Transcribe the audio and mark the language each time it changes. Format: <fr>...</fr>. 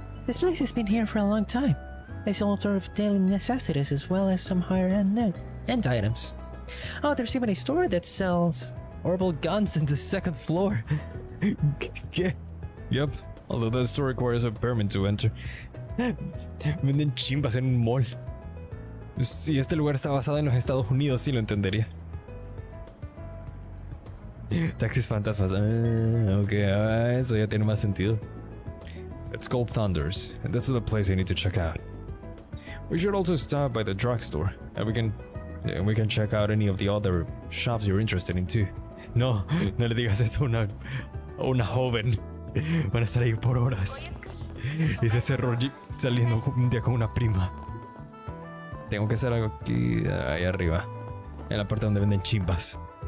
<en>This place has been here for a long time. They sell all sort of daily necessities as well as some higher end items. Oh, there's even a store that sells orbital guns in the second floor.</en> <es>¿Qué?</es> <en>Yep, although that store requires a permit to enter.</en> <es>Venden chimbas en un mall. Si este lugar está basado en los Estados Unidos, sí lo entendería. Taxis fantasmas. Ok, eso ya tiene más sentido.</es> <en>It's called Thunders, and that's the place I need to check out. We should also stop by the drugstore, and we can check out any of the other shops you're interested in too.</en> <es>No le digas eso a una joven. Van a estar ahí por horas. Y se cerró saliendo un día con una prima. Tengo que hacer algo aquí, ahí arriba, en la parte donde venden chimbas.</es>